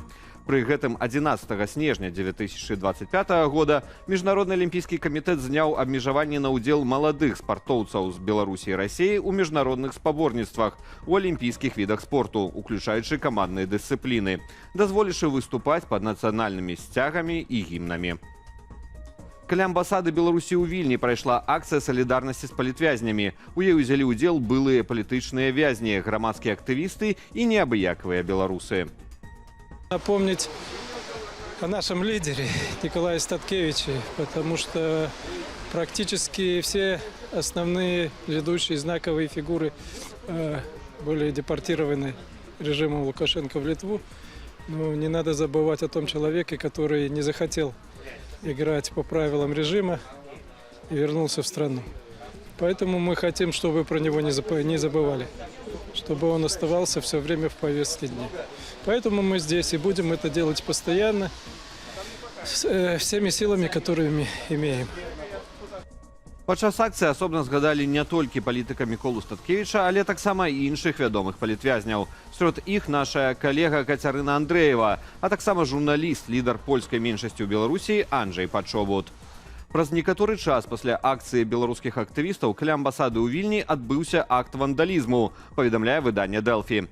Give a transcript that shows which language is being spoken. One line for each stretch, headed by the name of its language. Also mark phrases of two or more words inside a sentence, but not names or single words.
Belarusian: Пры гэтым 11 снежня 2025 года Міжнародны алімпійскі камітэт зняў абмежаванне на ўдзел маладых спартоўцаў з Беларусі і Расіі ў міжнародных спаборніцтвах у алімпійскіх відах спорту, уключаючы камандныя дысцыпліны, дазволіўшы выступаць пад нацыянальнымі сцягамі і гімнамі. Каля амбасады Беларусі ў Вільні прайшла акцыя салідарнасці з палітвязнямі. У ёй узялі ўдзел былыя палітычныя вязні, грамадскія актывісты і неабыякавыя беларусы.
Russian: Напомнить о нашем лидере Николае Статкевиче, потому что практически все основные ведущие знаковые фигуры были депортированы режимом Лукашенко в Литву. Но не надо забывать о том человеке, который не захотел играть по правилам режима и вернулся в страну. Поэтому мы хотим, чтобы про него не забывали, чтобы он оставался все время в повестке дня. Поэтому мы здесь и будем это делать постоянно, всеми силами, которыми имеем.
Belarusian: Падчас акцыі асобна згадалі не толькі палітыка Міколу Статкевіча, але таксама і іншых вядомых палітвязняў. Сярод іх наша калега Кацярына Андрэева, а таксама журналіст, лідар польскай меншасці ў Беларусі Анджэй Пачобут. Праз некаторы час пасля акцыі беларускіх актывістаў каля амбасады ў Вільні адбыўся акт вандалізму, паведамляе выданне «Дэлфі».